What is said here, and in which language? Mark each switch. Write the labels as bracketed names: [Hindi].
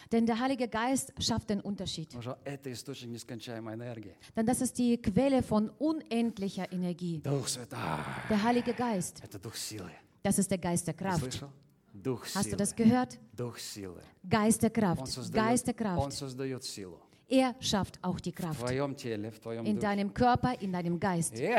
[German] Denn der Heilige Geist schafft den Unterschied. [Russian] Уже это источник нескончаемой энергии. [German] Denn das ist die Quelle von unendlicher Energie. [Russian] Дух Святой. [German] Der Heilige Geist. [Russian] Это Дух Силы. [German] Das ist der Geist der Kraft. [Russian] Дух Силы. [German] Hast du das gehört? [Russian] Дух Силы. [German] Geist der Kraft. Geist der Kraft. [Russian] Он создает силу. [German] Er schafft auch die Kraft. In deinem Körper, in deinem Geist.